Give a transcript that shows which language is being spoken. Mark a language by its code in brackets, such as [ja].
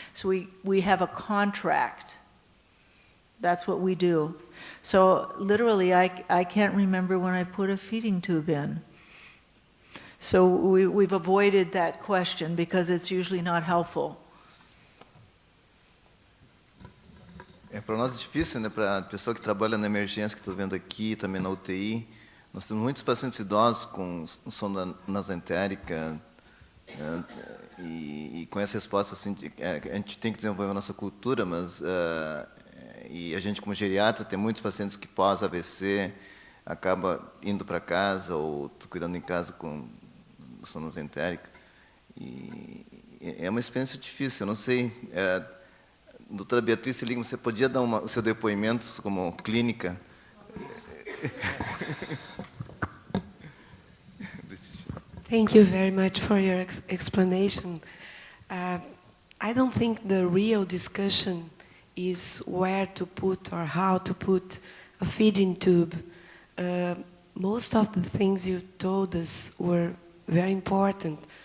[en] So we have a contract. That's what we do. So literally, I can't remember when I put a feeding tube in. So we've avoided that question because it's usually not helpful. [pt] Para nós é difícil, né? Para a pessoa que trabalha na emergência, que estou vendo aqui, também na UTI, nós temos muitos pacientes idosos com sonda nasentérica, e com essa resposta, assim, a gente tem que desenvolver a nossa cultura, mas e a gente como geriatra tem muitos pacientes que pós-AVC, acaba indo para casa ou cuidando em casa com sonância entérica. E é uma experiência difícil, eu não sei. Doutora Beatriz, você podia dar o seu depoimento como clínica? [en] Thank you very much for your explanation. I don't think the real discussion is where to put or how to put a feeding tube. Most of the things you told us were very important.